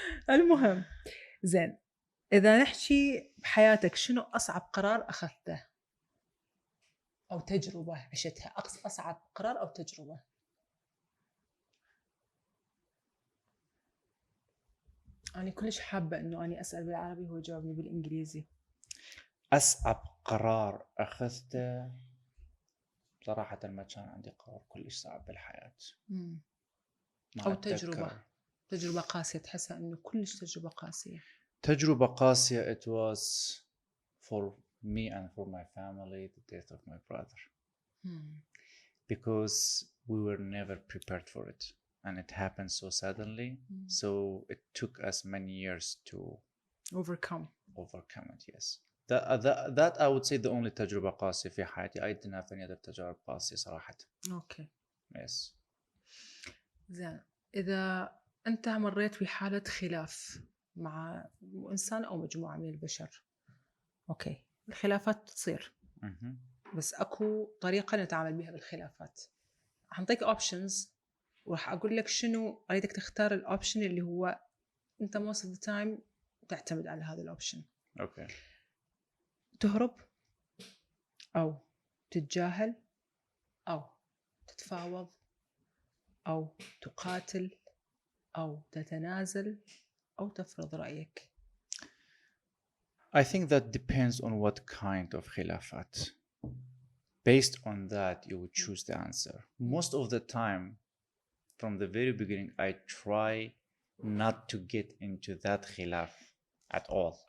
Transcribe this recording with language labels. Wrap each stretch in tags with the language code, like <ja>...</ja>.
<ar>المهم زين، إذا نحكي بحياتك شنو أصعب قرار أخذته أو تجربة عشتها؟ أصعب قرار أو تجربة؟ أنا كلش حابة إنه أنا أسأل بالعربي هو يجاوبني بالإنجليزي. أصعب قرار أخذته صراحة ما كان عندي قرار كلش صعب بالحياة. أو تجربة قاسية تحسها إنه كلش تجربة قاسية. تجربة قاسية</ar> <en>it was for me and for my family the death of my brother. Because we were never prepared for it and it happened so suddenly. So it took us many years to overcome it. Yes. That I would say the only</en> <ar>تجربة قاسية في حياتي.</ar> <en>I didn't have any other</en> <ar>تجارب قاسية صراحة.</ar> <en>Okay. Yes.</en> <ar>زين، إذا أنت مريت بحالة خلاف مع إنسان أو مجموعة من البشر، أوكي، الخلافات تصير. بس أكو طريقة نتعامل بها بالخلافات. هنعطيك options وراح أقول لك شنو أريدك تختار الأوبشن اللي هو أنت</ar> <en>most of the time</en> <ar>تعتمد على هذا الأوبشن. أوكي. تهرب أو تتجاهل أو تتفاوض أو تقاتل أو تتنازل أو تفرض رأيك.</ar> <en>I think that depends on what kind of خلافات. Based on that, you would choose the answer. Most of the time, from the very beginning, I try not to get into that khilaf at all.</en>